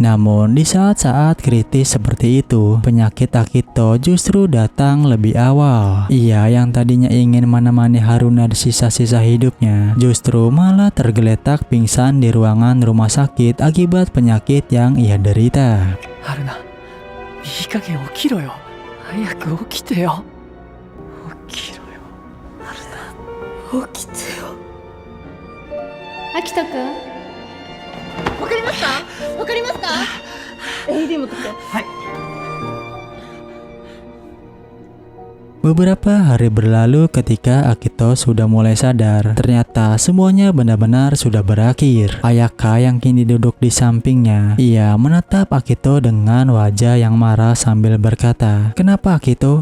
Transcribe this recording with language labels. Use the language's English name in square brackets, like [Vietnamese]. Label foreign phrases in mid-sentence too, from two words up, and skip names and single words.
[Indonesian] Namun di saat-saat kritis seperti itu, penyakit Akito justru datang lebih awal. Ia yang tadinya ingin menemani Haruna di sisa-sisa hidupnya, justru malah tergeletak pingsan di ruangan rumah sakit akibat penyakit yang ia derita. [Japanese] 春菜、いい加減起きろよ。早く起きてよ。起きろよ。春菜、起きてよ。秋人くん。わかりますか？わかりますか？AED 持ってきて。はい。 [Indonesian] Beberapa hari berlalu ketika Akito sudah mulai sadar. Ternyata semuanya benar-benar sudah berakhir. Ayaka yang kini duduk di sampingnya, ia menatap Akito dengan wajah yang marah sambil berkata, "Kenapa Akito?